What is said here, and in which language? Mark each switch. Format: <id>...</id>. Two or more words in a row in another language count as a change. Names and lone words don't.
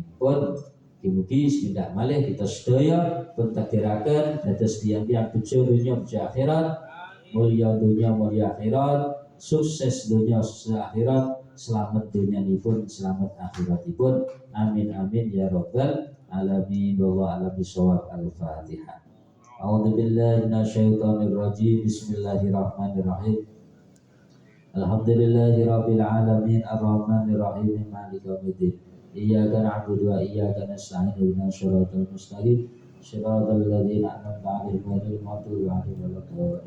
<jv>Pun mugi sepidak malih kita sedaya pun takdiraken dados tiyang-tiyang bejo dunya bejo akhirat, mulya dunya mulya akhirat, sukses dunya sukses akhirat, selamat dunyanipun selamat akhiratipun.</jv> <ar>آمين آمين يا رب العالمين. والله أعلم بالصواب. Al-Fatihah. أعوذ بالله من الشيطان الرجيم. بسم الله الرحمن الرحيم. الحمد لله رب العالمين الرحمن الرحيم مالك يوم الدين. إياك نعبد وإياك نستعين اهدنا الصراط المستقيم صراط الذين أنعمت عليهم غير المغضوب عليهم ولا الضالين.</ar>